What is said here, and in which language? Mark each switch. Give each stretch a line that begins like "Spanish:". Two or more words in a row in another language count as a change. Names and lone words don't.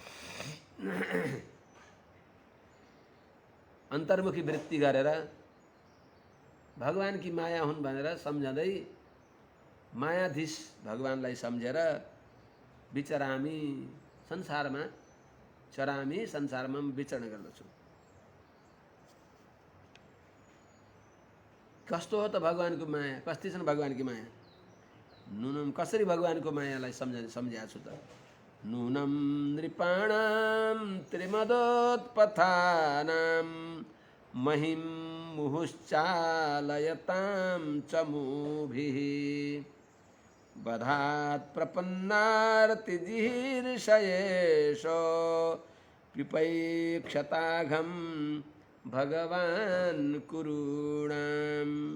Nepali: अन्तर्मुखी वृत्ति गरेर भगवान की माया हुन् भनेर सम्झँदै मायाधीश भगवानलाई सम्झेर विचरामी, संसारमा चरामी, संसारमा विचरण गर्दछु। कस्तो हो त भगवानको माया, कस्ती छन् भगवानकी माया? नूनम कसरी भगवानको मायालाई सम्झेको छु त?
Sanskrit: नूनम नृपाणां त्रिमदोत्पथानां महिं मुहुश्चालयतां चमूभिः बधात् प्रपन्नार्तिजिहीर्षयेषो पिपैक्षताघं भगवान् कुरूणाम्।